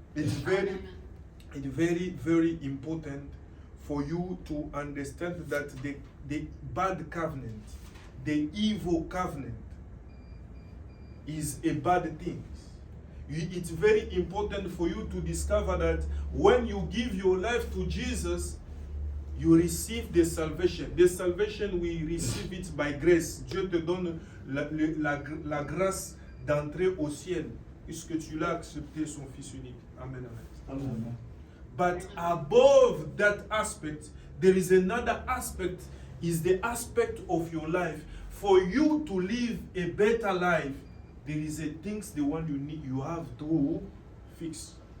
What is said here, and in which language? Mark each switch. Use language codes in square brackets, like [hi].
[en] It's very, very important for you to understand that the bad covenant, the evil covenant, is a bad thing. It's very important for you to discover that when you give your life to Jesus, you receive the salvation. The salvation, we receive it by grace. [fr] Dieu te donne la grâce d'entrer au ciel, puisque tu l'as accepté, son Fils unique. Amen, amen. Amen. [en] But above that aspect, there is another aspect, is the aspect of your life. For you to live a better life, there is a things, the one you have to fix.